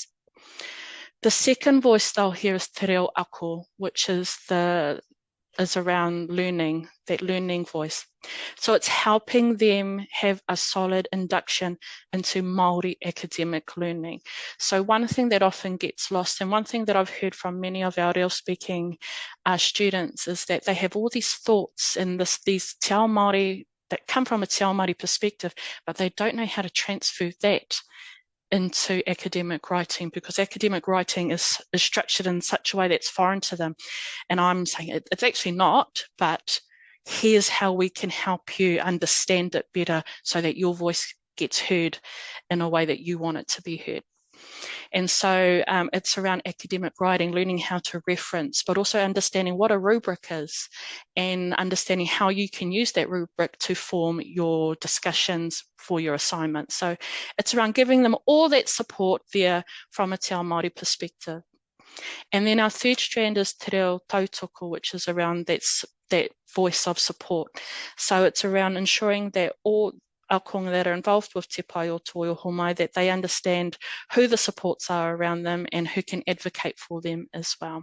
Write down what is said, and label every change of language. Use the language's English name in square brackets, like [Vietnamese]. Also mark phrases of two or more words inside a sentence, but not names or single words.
[English] The second voice they'll hear is Te Reo Ako, which is around learning, that learning voice. So it's helping them have a solid induction into Māori academic learning. So one thing that often gets lost, and one thing that I've heard from many of our Reo speaking students, is that they have all these thoughts and these [Māori] te ao Māori [English] that come from a [Māori] te ao Māori [English] perspective, but they don't know how to transfer that into academic writing, because academic writing is structured in such a way that's foreign to them. And I'm saying it's actually not, but here's how we can help you understand it better so that your voice gets heard in a way that you want it to be heard. And so it's around academic writing, learning how to reference, but also understanding what a rubric is and understanding how you can use that rubric to form your discussions for your assignment. So it's around giving them all that support there from a [Māori] te ao Māori [English] perspective. And then our third strand is Te Reo Tautoko, which is around that voice of support. So it's around ensuring that all ākonga that are involved with Te Pai o Toi Ohomai, that they understand who the supports are around them and who can advocate for them as well.